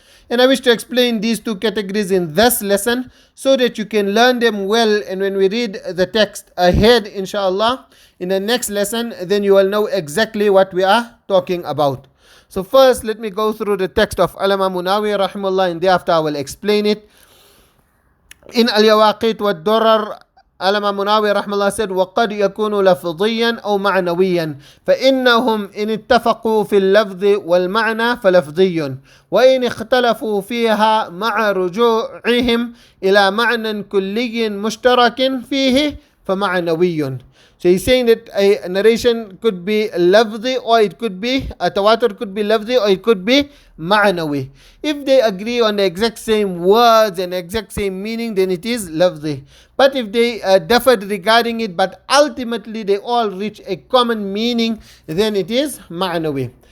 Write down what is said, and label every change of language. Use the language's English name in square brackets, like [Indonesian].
[English] And I wish to explain these two categories in this lesson so that you can learn them well, and when we read the text ahead, inshallah, in the next lesson, then you will know exactly what we are talking about. So first, let me go through the text of Allama Munawi rahimahullah, and thereafter I will explain it. [Arabic] In Al-Yawaqit wa Durar, Allama Munawi rahimahullah said, وَقَدْ يَكُونُ لَفْظِيًّا أَوْ مَعْنَوِيًّا فَإِنَّهُمْ إِنِ اتَّفَقُوا فِي اللَّفْظِ وَالْمَعْنَى فَلَفْظِيٌّ وَإِنِ اخْتَلَفُوا فِيهَا مَعَ رُجُوعِهِمْ إِلَى مَعْنًى كُلِّيٍّ مُشْتَرَكٍ فِيهِ فَمَعْنَوِيٌّ. [English] So he's saying that a narration could be lafzi or it could be, a tawatur could be lafzi or it could be ma'nawi. If they agree on the exact same words and exact same meaning, then it is lafzi. But if they differed regarding it, but ultimately they all reach a common meaning, then it is ma'nawi.